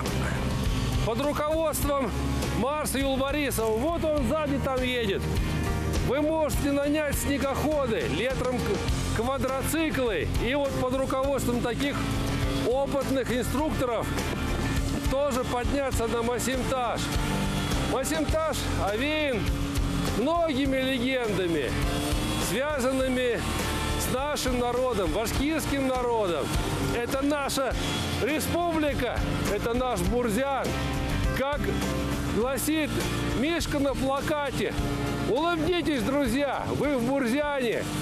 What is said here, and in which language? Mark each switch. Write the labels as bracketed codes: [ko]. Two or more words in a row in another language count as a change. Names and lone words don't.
[ru] Под руководством Марса Юлбарисова. Вот он сзади там едет. Вы можете нанять снегоходы, летом квадроциклы. И вот под руководством таких опытных инструкторов тоже подняться на Масим-Таш. Масим-Таш овеян многими легендами, связанными с нашим народом, башкирским народом. Это наша республика, это наш Бурзян. Как гласит Мишка на плакате, улыбнитесь, друзья, вы в Бурзяне.